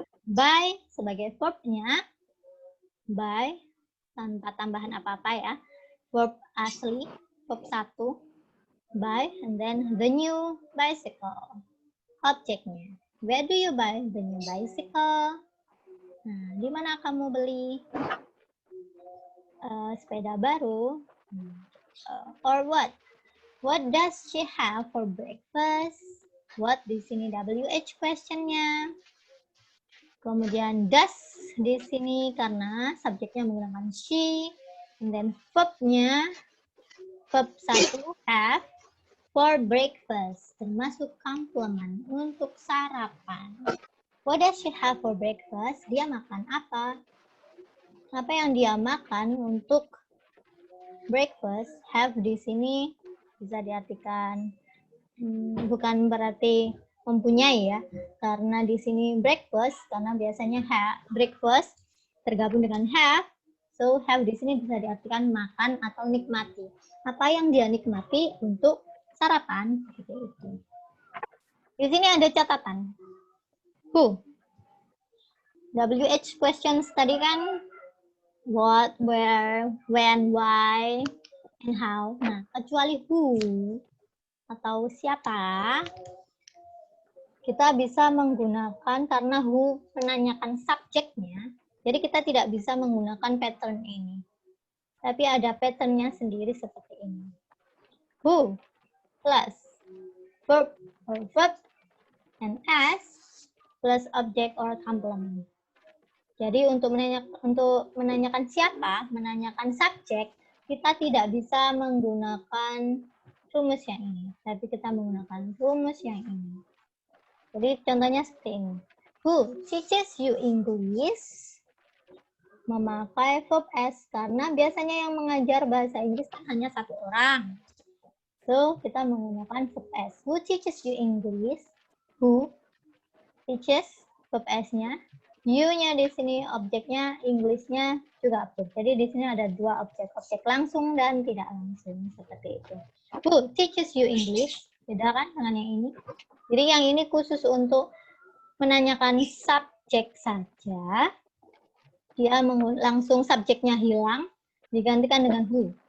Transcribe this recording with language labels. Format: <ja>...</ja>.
<id>Buy sebagai verbnya, buy tanpa tambahan apa-apa ya. Verb asli,</id> <en>verb 1, buy, and then the new bicycle.</en> <id>Objeknya,</id> <en>where do you buy the new bicycle?</en> <id>Nah, di mana kamu beli sepeda baru?</id> <en>Or what? What does she have for breakfast?</en> <id>What di sini WH questionnya. Kemudian does di sini karena subjeknya menggunakan she.</id> <en>And then verbnya, verb 1 have for breakfast,</en> <id>termasuk</id> <en>complement</en> <id>untuk sarapan.</id> <en>What does she have for breakfast?</en> <id>Dia makan apa? Apa yang dia makan untuk breakfast? Have di sini bisa diartikan bukan berarti mempunyai ya. Karena di sini breakfast, karena biasanya breakfast tergabung dengan have. So have di sini bisa diartikan makan atau nikmati. Apa yang dia nikmati untuk sarapan seperti itu. Di sini ada catatan. Who?</id> <en>WH questions</en> <id>tadi kan</id> <en>what, where, when, why, and how.</en> <id>Nah, kecuali who atau siapa, kita bisa menggunakan karena who menanyakan subjeknya, jadi kita tidak bisa menggunakan pattern ini. Tapi ada patternnya sendiri seperti ini.</id> <en>Who plus verb or verb and as plus object or complement.</en> <id>Jadi untuk menanyakan siapa, menanyakan subjek, kita tidak bisa menggunakan rumus yang ini, tapi kita menggunakan rumus yang ini. Jadi contohnya seperti ini.</id> <en>Who teaches you English?</en> <id>Memakai verb as karena biasanya yang mengajar bahasa Inggris kan hanya satu orang. So, kita menggunakan verb as.</id> <en>Who teaches you English? Who teaches</en> <id>verb as-nya. You-nya di sini objeknya, English-nya juga objek. Jadi di sini ada dua objek, objek langsung dan tidak langsung seperti itu.</id> <en>Who teaches you English?</en> <id>Beda kan dengan yang ini? Jadi yang ini khusus untuk menanyakan subjek saja. Dia langsung subjeknya hilang, digantikan dengan who.</id>